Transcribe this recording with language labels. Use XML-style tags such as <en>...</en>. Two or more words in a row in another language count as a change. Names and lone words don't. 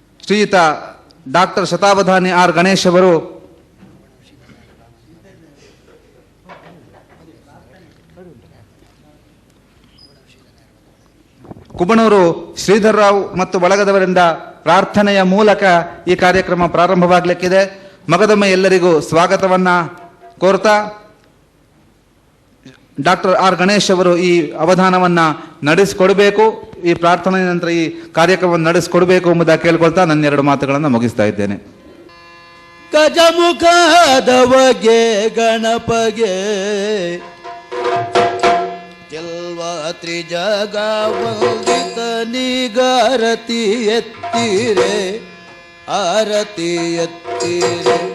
<kn>ಶ್ರೀಯುತ ಡಾಕ್ಟರ್ ಶತಾವಧಾನಿ ಆರ್ ಗಣೇಶ್ ಅವರು ಕುಬಣೂರು ಶ್ರೀಧರ್ ರಾವ್ ಮತ್ತು ಬಳಗದವರಿಂದ ಪ್ರಾರ್ಥನೆಯ ಮೂಲಕ ಈ ಕಾರ್ಯಕ್ರಮ ಪ್ರಾರಂಭವಾಗಲಿಕ್ಕಿದೆ. ಮಗದೊಮ್ಮೆ ಎಲ್ಲರಿಗೂ ಸ್ವಾಗತವನ್ನ ಕೋರ್ತಾ ಡಾಕ್ಟರ್ ಆರ್ ಗಣೇಶ್ ಅವರು ಈ ಅವಧಾನವನ್ನ ನಡೆಸಿಕೊಡಬೇಕು, ಈ ಪ್ರಾರ್ಥನೆಯ ನಂತರ ಈ ಕಾರ್ಯಕ್ರಮವನ್ನು ನಡೆಸಿಕೊಡಬೇಕು ಎಂಬುದಾಗಿ ಕೇಳ್ಕೊಳ್ತಾ ನನ್ನ ಎರಡು ಮಾತುಗಳನ್ನು ಮುಗಿಸ್ತಾ ಇದ್ದೇನೆ. ಗಜಮುಖದವಗೆ ಗಣಪಗೆ ತ್ರಿಜಗ ವಂದಿತ ನಿಗಾರತಿ ಎತ್ತೀರೆ ಆರತಿ ಎತ್ತೀರೆ</kn>